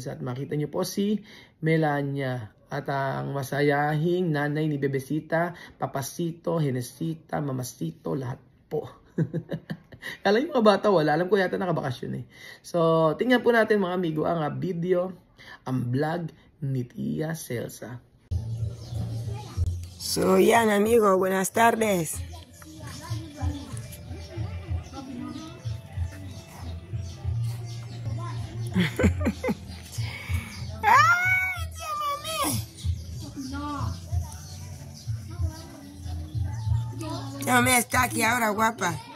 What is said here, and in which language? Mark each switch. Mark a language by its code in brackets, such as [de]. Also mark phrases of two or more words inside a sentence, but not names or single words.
[tl] At makita nyo po si Melania. At ang masayahing nanay ni Bebesita, Papasito, Henesita, Mamasito, lahat po. Alam yung mga bata wala. Alam ko yata nakabakasyon eh. So, tingnan po natin mga amigo ang video, ang vlog ni Tia Celsa. So, yan amigo, [es] buenas tardes. ¡Ay, tía mami! Tía mami está aquí ahora, guapa.